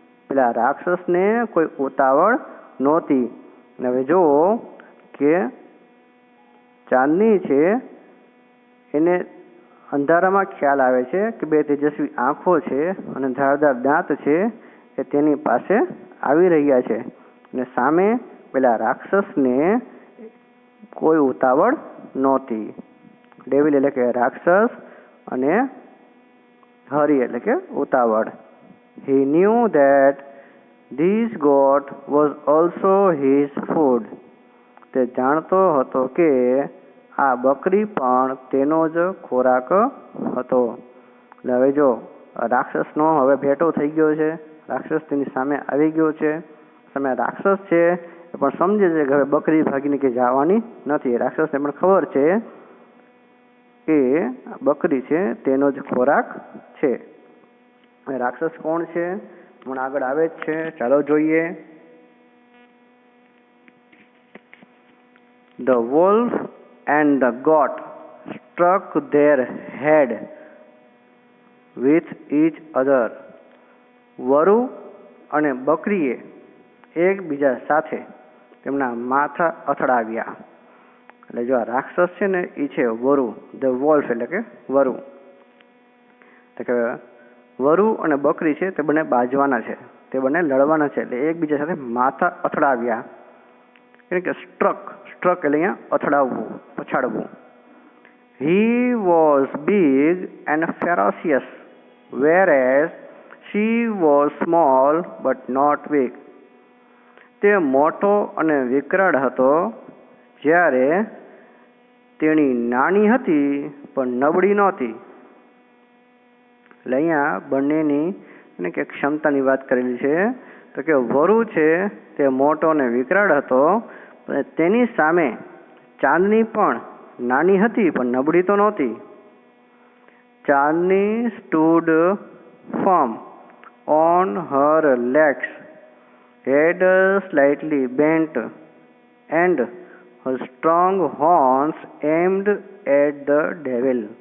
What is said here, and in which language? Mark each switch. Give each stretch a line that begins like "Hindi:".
Gujarati: પેલા રાક્ષસને કોઈ ઉતાવળ નહોતી. હવે જુઓ કે ચાંદની છે એને અંધારામાં ખ્યાલ આવે છે કે બે તેજસ્વી આંખો છે અને ધારદાર દાંત છે એ તેની પાસે આવી રહ્યા છે, અને સામે પેલા રાક્ષસને કોઈ ઉતાવળ નહોતી. ડેવિલ એટલે કે રાક્ષસ અને હરી એટલે કે ઉતાવળ.
English: He knew that this goat was also his food.
Gujarati: તે જાણતો હતો કે આ બકરી પણ તેનો જ ખોરાક હતો. હવે જો રાક્ષસનો હવે ભેટો થઈ ગયો છે. રાક્ષસ તેની સામે આવી ગયો છે. સામે રાક્ષસ છે એ પણ સમજે છે કે હવે બકરી ભાગીને કે જવાની નથી. રાક્ષસને પણ ખબર છે કે બકરી છે તેનો જ ખોરાક છે. રાક્ષસ કોણ છે હમણાં આગળ આવે જ છે, ચાલો જોઈએ.
English: The wolf and the goat struck their head with each other.
Gujarati: વરુ અને બકરીએ એકબીજા સાથે તેમના માથા અથડાવ્યા. એટલે જો આ રાક્ષસ છે ને એ છે વરુ. ધ વોલ્ફ એટલે કે વરુ. એટલે કે વરુ અને બકરી છે તે બંને બાજવાના છે, તે બંને લડવાના છે. એટલે એકબીજા સાથે માથા અથડાવ્યા. એટલે કે સ્ટ્રક એટલે અહીંયા અથડાવવું, પછાડવું.
English: He was big and ferocious, whereas she was small but not weak.
Gujarati: તે મોટો અને વિકરાળ હતો, જ્યારે તેણી નાની હતી પણ નબળી નહોતી. એટલે અહીંયા બંનેની એટલે કે ક્ષમતાની વાત કરેલી છે. તો કે વરુ છે તે મોટો અને વિકરાળ હતો, તેની સામે ચાંદની પણ નાની હતી પણ નબળી તો નહોતી.
English: Chandni stood firm on her legs, head slightly bent, and her strong horns aimed at the devil.